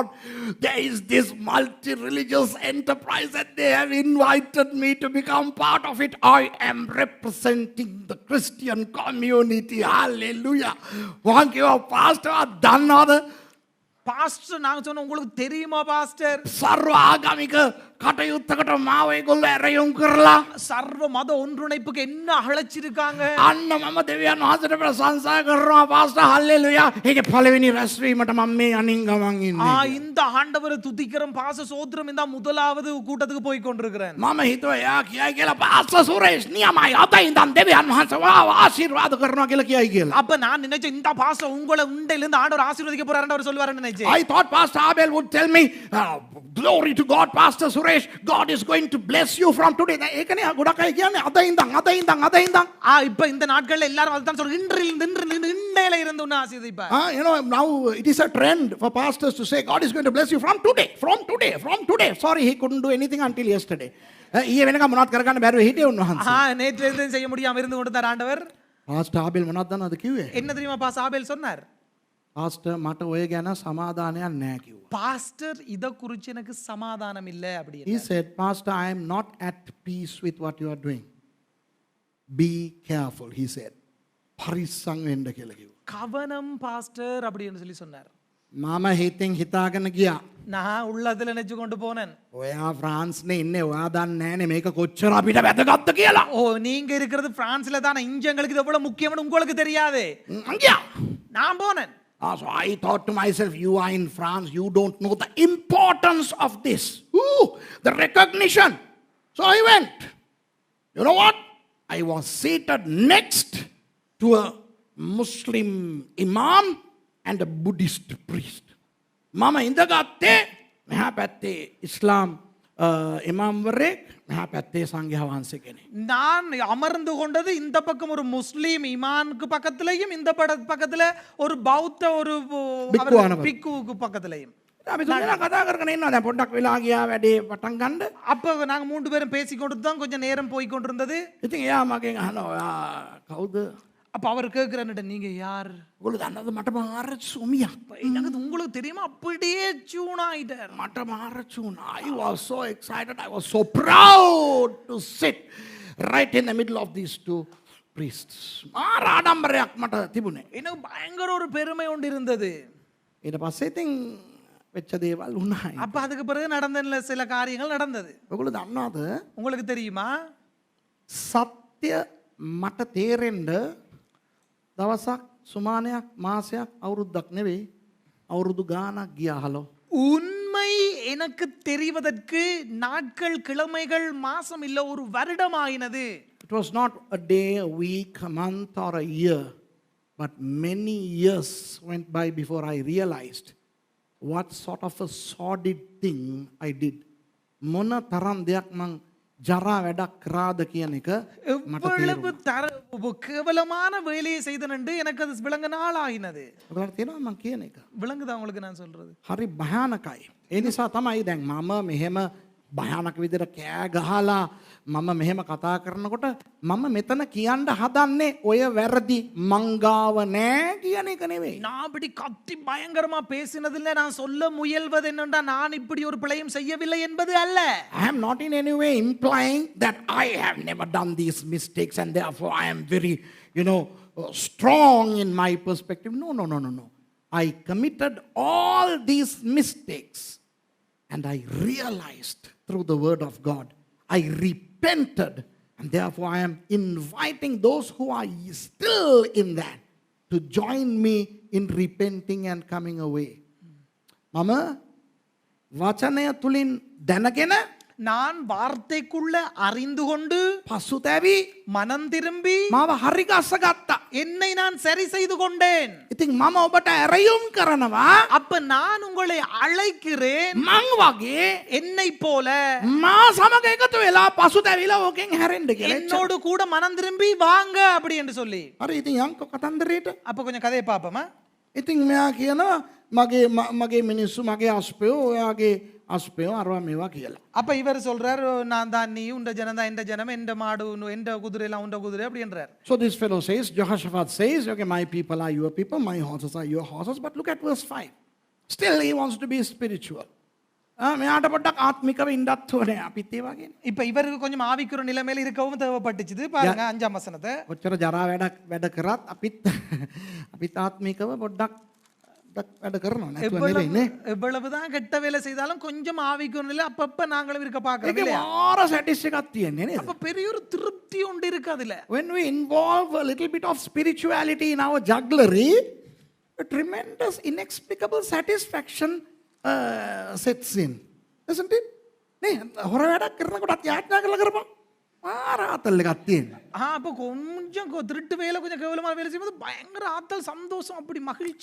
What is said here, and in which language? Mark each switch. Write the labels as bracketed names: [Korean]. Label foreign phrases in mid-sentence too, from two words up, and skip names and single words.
[English] There is this multi-religious enterprise and they have invited me to become part of it. I am representing the Christian community. Hallelujah. Thank you, Pastor. [Sinhala] දන්නවද? [Tamil] பாஸ்டர், நாங்க சொன்ன உங்களுக்கு தெரியுமா பாஸ்டர்? [Sinhala] සර්ව ආගමික කටයුත්තකට මාව ඒගොල්ලෝ ඇරයුම් කරලා [Tamil] சர்வ மத ஒன்றிணைப்புக்கு என்ன அழைச்சிருக்காங்க [Sinhala] අන්න මම දෙවියන් වහන්සේට ප්‍රශංසා කරනවා පාස්ටර් හල්ලෙලුයා. ඒකේ පළවෙනි රැස්වීමට මම මේ අනින් ගමන් ඉන්නේ. [Tamil] இந்த ஆண்டவரை துதிக்கிறோம் பாச சோத்திரம் இந்த முதலாவது கூட்டத்துக்கு போய் கொண்டிருக்கிறேன் [Sinhala] මම හිතුවා එයා කියයි කියලා පාස්ටර් සුරේෂ් නියමයි අද ඉඳන් දෙවියන් වහන්සේ වාව ආශිර්වාද කරනවා කියලා කියයි කියලා. [Tamil] அப்ப நான் நினைச்சேன் இந்த பாச உங்களை உண்டையில இருந்து ஆண்டவர் ஆசீர்வதிக்க போறாருன்னு அவர் சொல்லுவாருன்னு நினைச்சேன் [English] I thought Pastor Abel would tell me, glory to God, Pastor Suresh, God is going to bless you from today. [Sinhala] ඒකනේ ගොඩක් අය කියන්නේ අද ඉඳන්. [Tamil] இப்ப இந்த நாட்கள்ல எல்லாரும் அதுதான் சொல்றாங்க இன்றிலிருந்து இண்டையில இருந்து உன்னை ஆசீர்வதிப்பார் [English] You know, now it is a trend for pastors to say, God is going to bless you from today. Sorry, he couldn't do anything until yesterday. [Sinhala] ඊයේ වෙනකම් මොනවත් කරගන්න බැරුව හිටියේ උන්වහන්සේ. [Tamil] நேற்று எதுவும் செய்ய முடியாம இருந்து கொண்டிருந்தார் ஆண்டவர். [Sinhala] Pastor Abel මොනවද දන්නවද කිව්වේ? [Tamil] என்ன தெரியுமா பாஸ் ஆபேல் சொன்னார்? [Sinhala] Pastor මට ඔය ගැන සමාදානයක් නැහැ කිව්වා. [Tamil] பாஸ்டர் இத குறித்து எனக்கு சமாதானம் இல்ல அப்படி. [English] He said, Pastor, I am not at peace with what you are doing. Be careful, he said. [Sinhala] පරිස්සම් වෙන්න කියලා කිව්වා. [Tamil] கவனம் பாஸ்டர் அப்படின்னு சொல்லி சொன்னார். [Sinhala] මම හිතින් හිතාගෙන ගියා. [Tamil] நான் உள்ளத்துல நினைச்சு கொண்டு போனேன். [Sinhala] ඔයා ෆ්‍රාන්ස්නේ ඉන්නේ ඔයා දන්නේ නැහනේ මේක කොච්චර අපිට වැදගත්ද කියලා. [Tamil] ஓ நீங்க இருக்கிறது பிரான்ஸ்ல தானே இஞ்சங்களுக்கு இது எவ்வளவு முக்கியம்னு உங்களுக்கு தெரியாதே. [Sinhala] අංගියා. [Tamil] நான் போனேன். [English] So I thought to myself, you are in France, you don't know the importance of this. Ooh, the recognition. So I went. You know what? I was seated next to a Muslim imam and a Buddhist priest. [Sinhala] Mama ඉඳගත්තේ මෙහා පැත්තේ ඉස්ලාම් ඉමාම්වරයෙක් මෙහා පැත්තේ සංඝයා වහන්සේ කෙනෙක්. [Tamil] நான் அமர்ந்து கொண்டது இந்த பக்கம் ஒரு முஸ்லீம் இமானுக்கு பக்கத்துலயும் இந்த பக்கத்துல ஒரு பௌத்த ஒரு பிக்குவுக்கு பக்கத்துலயும். [Sinhala] අපි තුන්දෙනා කතා කරගෙන ඉන්නවා. දැන් පොඩ්ඩක් වෙලා ගියා වැඩේ පටන් ගන්න. [Tamil] அப்ப நாங்க மூன்று பேரும் பேசிக்கொண்டு தான் கொஞ்சம் நேரம் போய் கொண்டிருந்தது. [Sinhala] ඉතින් එයා මගෙන් අහනවා ඔයා කවුද? [Tamil] அப்ப அவர் கேக்குறாரு நீங்க யார்? [Sinhala] ඔයගොල්ලෝ දන්නවද මට මාර සුමියක්. [Tamil] எனக்கு உங்களுக்கு தெரியுமா அப்படியே டியூன் ஆயிட்டார். [Sinhala] මට මාර චුණා. [English] I was so excited. I was so proud to sit right in the middle of these two priests. [Sinhala] මාර ආඩම්බරයක් මට තිබුණේ. [Tamil] எனக்கு பயங்கர ஒரு பெருமை ஒன்று இருந்தது. [Sinhala] ඊට පස්සේ ඉතින් වෙච්ච දේවල් වුණා. [Tamil] அப்ப அதுக்கு பிறகு நடந்த சில காரியங்கள் நடந்தது. [Sinhala] ඔයගොල්ලෝ දන්නවද? [Tamil] உங்களுக்கு தெரியுமா? [Sinhala] සත්‍ය මට තේරෙන්න දවසක් සුමානයක් මාසයක් අවුරුද්දක් නෙවෙයි අවුරුදු ගාණක් ගියාහලෝ. [Tamil] உண்மை எனக்கு தெரிவதற்கு நாட்கள் கிழமைகள் மாசம் இல்ல ஒரு வருடம் ஆயினது. [English] It was not a day, a week, a month or a year, but many years went by before I realized what sort of a sordid thing I did. [Sinhala] මොන තරම් දෙයක් මං ජරා වැඩක් කරාද කියන එක මට [Tamil] எவ்வளவு கேவலமான வேலையை செய்தனண்டு எனக்கு அது விளங்க நாள் ஆயினது. [Sinhala] ඔයාලට තේරෙනවද මං කියන එක? [Tamil] விளங்குதா உங்களுக்கு நான் சொல்றது? [Sinhala] හරි භයානකයි. ඒ නිසා තමයි දැන් මම මෙහෙම භයානක විදිහට කෑ ගහලා මම මෙහෙම කතා කරනකොට මම මෙතන කියන්න හදන්නේ ඔය වැරදි මංගාව නෑ කියන එක නෙවෙයි. [Tamil] நான் அப்படி கத்தி பயங்கரமா பேசினதில்லை. நான் சொல்ல முயல்வது என்னன்னா நான் இப்படி ஒரு பிழையும் செய்யவில்லை என்பது அல்ல. [English] I am not in any way implying that I have never done these mistakes and therefore I am very, strong in my perspective. No. I committed all these mistakes and I realized through the word of God. I repented and therefore I am inviting those who are still in that to join me in repenting and coming away. [Sinhala] Mama, වචනය තුලින් දැනගෙන [Tamil] நான் வார்த்தைக்குள்ள அறிந்து கொண்டு [Sinhala] පසුතැවි [Tamil] மனம் திரும்பி [Sinhala] මාව හරි ගස්සගත්තා. [Tamil] என்னை நான் சரி செய்து கொண்டேன். [Sinhala] ඉතින් මම ඔබට ඇරයුම් කරනවා [Tamil] அப்ப நான் உங்களை அழைக்கிறேன் [Sinhala] මං වගේ [Tamil] என்னை போல [Sinhala] මා සමග එකතු වෙලා පසුතැවිලා ඕකෙන් හැරෙන්න කියලා. [Tamil] என்னோடு கூட மனம் திரும்பி வாங்க அப்படி என்று சொல்லி. [Sinhala] හරි ඉතින් යන්කෝ කතන්දරේට. [Tamil] அப்ப கொஞ்சம் கதையை பாப்போமா? [Sinhala] ඉතින් මෙයා කියනවා මගේ මිනිස්සු මගේ අස්පයෝ ඔයාගේ අස්පයෝ අරවා මේවා කියලා. [Tamil] அப்ப இவர் சொல்றார் நான் தான் நீ உண்ட ஜனம் தான் எந்த ஜனம் எந்த மாடு எந்த குதிரை எல்லாம் உண்ட குதிரை அப்படி என்றார். [English] So this fellow says, Jehoshaphat says, okay, my people are your people, my horses are your horses. But look at verse 5. Still he wants to be spiritual. [Sinhala] මෙයාට පොඩ්ඩක් ආත්මිකව ඉන්නත් ඕනේ අපිත් ඒ වගේ. [Tamil] இப்ப இவருக்கு கொஞ்சம் ஆவிக்குற நிலைமையில இருக்கவும் தேவைப்பட்டுச்சு. பாருங்க 5ஆம் வசனத்தை. [Sinhala] ඔච්චර ජරා වැඩ කරත් අපිත් ආත්මිකව පොඩ්ඩක් පොඩ්ඩක් වැඩ කරනවා නැතුව නෙවෙයි නේ. [Tamil] எவ்வளவுதான் கெட்ட வேலை செய்தாலும் கொஞ்சம் ஆவிக்கும் இல்லை அப்பப்ப நாங்களும் இருக்க பார்க்கிறோம் [Sinhala] ඒකේ [Tamil] இல்லையா? [Sinhala] මාර සැටිස් එකක් තියෙන්නේ නේද? [Tamil] அப்ப பெரிய ஒரு திருப்தி உண்டு இருக்கு அதுல. [English] When we involve a little bit of spirituality in our jugglery, a tremendous inexplicable satisfaction sets in. Isn't it? [Sinhala] නේ හොර වැඩක් කරනකොටත් යාඥා කරලා කරපන්. මාර ආතල් එකක් තියෙනවා. [Tamil] அப்ப கொஞ்சம் திருட்டு வேலை கொஞ்சம் கேவலமான வேலை செய்யும்போது பயங்கர ஆத்தல் சந்தோஷம் அப்படி மகிழ்ச்சி.